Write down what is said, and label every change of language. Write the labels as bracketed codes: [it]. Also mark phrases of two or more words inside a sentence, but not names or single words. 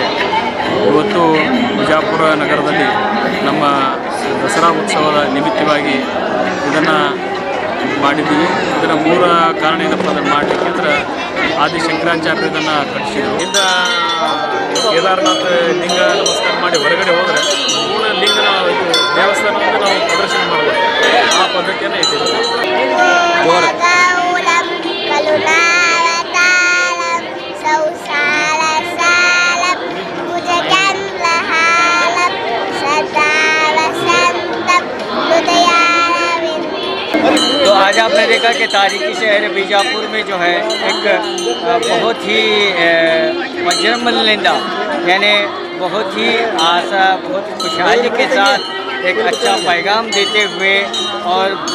[kn] ಇವತ್ತು ಬಿಜಾಪುರ ನಗರದಲ್ಲಿ ನಮ್ಮ ದಸರಾ ಉತ್ಸವದ ನಿಮಿತ್ತವಾಗಿ ಇದನ್ನು ಮಾಡಿದ್ದೀವಿ। ಇದರ ಮೂಲ ಕಾರಣ ಏನಪ್ಪ ಅಂದ್ರೆ ಮಾಡಲಿಕ್ಕೆ ಆದಿಶಂಕರಾಚಾರ್ಯರು ಇದನ್ನು ಕಟ್ಟಿಸಿದರು। ಇಂದ ಕೇದಾರನಾಥ ಲಿಂಗ ನಮಸ್ಕಾರ ಮಾಡಿ ಹೊರಗಡೆ ಹೋದರೆ ಮೂಲ ಲಿಂಗನ ದೇವಸ್ಥಾನವನ್ನು ನಾವು ಪ್ರದರ್ಶನ ಮಾಡಬೇಕು, ಆ ಪದ್ಧತಿಯನ್ನು ಇದ್ದೀವಿ। [hi] तो आज आपने देखा कि तारीखी शहर बीजापुर में जो है एक बहुत ही वज्रमलिंदा, यानी बहुत ही आशा, बहुत खुशहाली के साथ एक अच्छा पैगाम देते हुए और